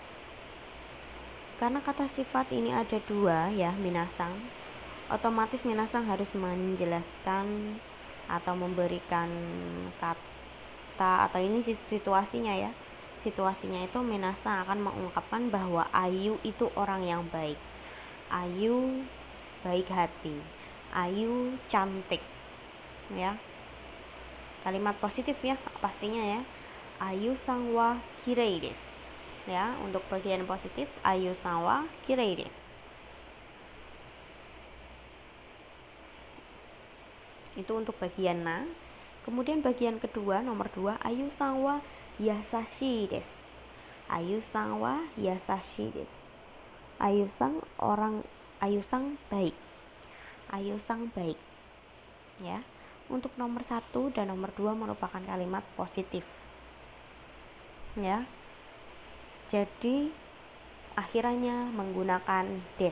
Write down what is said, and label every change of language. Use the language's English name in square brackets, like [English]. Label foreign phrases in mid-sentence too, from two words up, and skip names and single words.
[Indonesian] Karena kata sifat ini ada dua ya minasang, otomatis minasang harus menjelaskan atau memberikan kata atau ini situasinya ya. Situasinya itu minasang akan mengungkapkan bahwa Ayu itu orang yang baik. Ayu baik hati. Ayu cantik. Ya. Kalimat positif ya pastinya ya. [Japanese] アユさんはきれいです. [Indonesian] Ya, untuk bagian positif [Japanese] アユさんはきれいです. [Indonesian] Itu untuk bagian na. Kemudian bagian kedua nomor 2 [Japanese] アユさんはやさしいです. アユさんはやさしいです. [Indonesian] Ayu sang baik. Ayu sang baik. Ya. Untuk nomor 1 dan nomor 2 merupakan kalimat positif. Ya. Jadi akhirnya menggunakan des.